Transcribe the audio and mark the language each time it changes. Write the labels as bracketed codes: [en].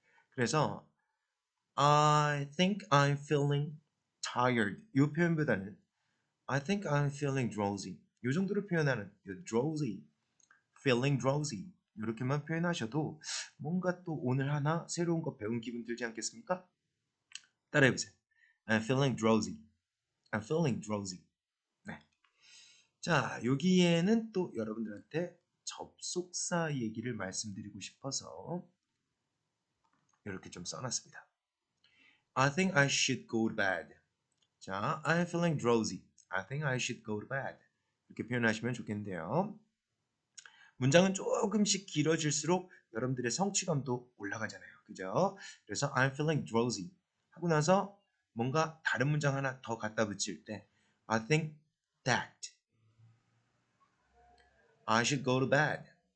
[ko] 그래서 [en] I think I'm feeling tired [ko] 이 표현보다는 [en] I think I'm feeling drowsy [ko] 이 정도로 표현하는 drowsy, feeling drowsy 이렇게만 표현하셔도 뭔가 또 오늘 하나 새로운 거 배운 기분 들지 않겠습니까? 따라해보세요. [en] I'm feeling drowsy. I'm feeling drowsy. 네. [ko] 자, 여기에는 또 여러분들한테 접속사 얘기를 말씀드리고 싶어서 이렇게 좀 써놨습니다. [en] I think I should go to bed. 자, I'm feeling drowsy. I think I should go to bed. [ko] 이렇게 표현하시면 좋겠는데요. 문장은 조금씩 길어질수록 여러분들의 성취감도 올라가잖아요. 그죠? 그래서 [en] I'm feeling drowsy [ko] 하고 나서 뭔가 다른 문장 하나 더 갖다 붙일 때 [en] I think that I should go to bed.